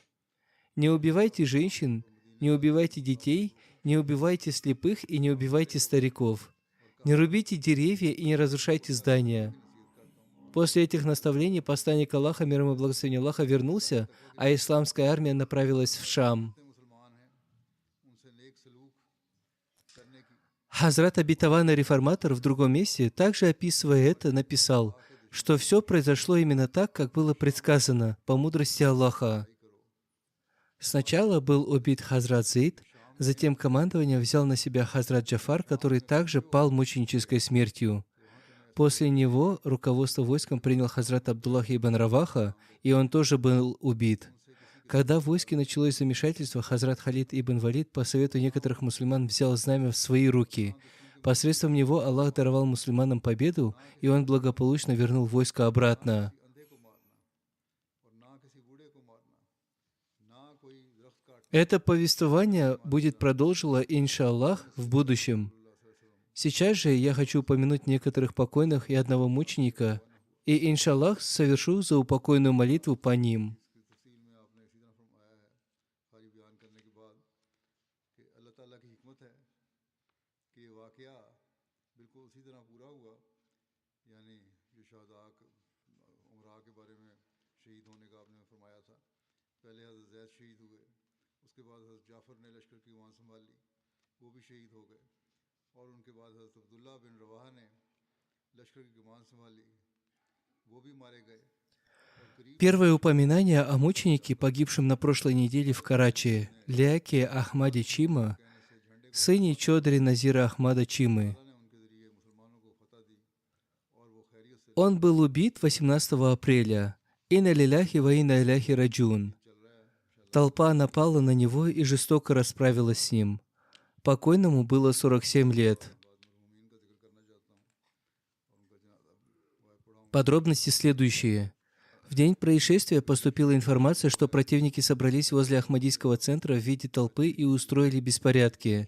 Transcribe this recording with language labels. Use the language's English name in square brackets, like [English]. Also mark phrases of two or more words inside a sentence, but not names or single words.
[Russian] Не убивайте женщин, не убивайте детей, не убивайте слепых и не убивайте стариков. Не рубите деревья и не разрушайте здания. После этих наставлений посланник Аллаха, мир ему и благословение Аллаха, вернулся, а исламская армия направилась в Шам. [Urdu] جتنے مسلمان ہیں ان سے نیک سلوک کرنے کی [Russian] Хазрат обетованный реформатор в другом месте, также описывая это, написал, что все произошло именно так, как было предсказано, по мудрости Аллаха. Сначала был убит Хазрат Зейд, затем командование взял на себя Хазрат Джафар, который также пал мученической смертью. После него руководство войском принял Хазрат Абдуллах ибн Раваха, и он тоже был убит. Когда в войске началось замешательство, Хазрат Халид ибн Валид по совету некоторых мусульман взял знамя в свои руки. Посредством него Аллах даровал мусульманам победу, и он благополучно вернул войско обратно. [Urdu] اندھے کو مارنا اور نہ کسی بوڑھے کو مارنا نہ کوئی درخت کاٹنا [Russian] Это повествование будет продолжено, иншаллах, в будущем. Сейчас же я хочу упомянуть некоторых покойных и одного мученика, и, иншаллах, совершу заупокойную молитву по ним. [Urdu] تفصیل میں آپ نے اسی طرح فرمایا ہے ساری بیان کرنے کے بعد کہ اللہ تعالیٰ کی حکمت ہے کہ یہ واقعہ بالکل اسی طرح پورا ہوا یعنی جو شہداء امراء کے بارے میں شہید ہونے کا آپ نے فرمایا تھا پہلے حضرت زید شہید ہوئے اس کے بعد حضرت جعفر نے لشکر کی کمان سنبھال لی وہ بھی شہید ہو گئے اور ان کے بعد حضرت عبداللہ بن رواحہ نے لشکر کی کمان سنبھالی وہ بھی مارے گئے اور قریب [Russian] Первое упоминание о мученике, погибшем на прошлой неделе в Карачи, Ляке Ахмаде Чима, сыне Чодри Назира Ахмада Чимы. [Urdu] نے ان کے ذریعے مسلمانوں کو فتح دی اور وہ خیریت سے [Russian] Он был убит 18 апреля. [Arabic] إنا لله وإنا إليه راجعون. [Russian] Толпа напала на него и жестоко расправилась с ним. Покойному было 47 лет. Подробности следующие. В день происшествия поступила информация, что противники собрались возле Ахмадийского центра в виде толпы и устроили беспорядки.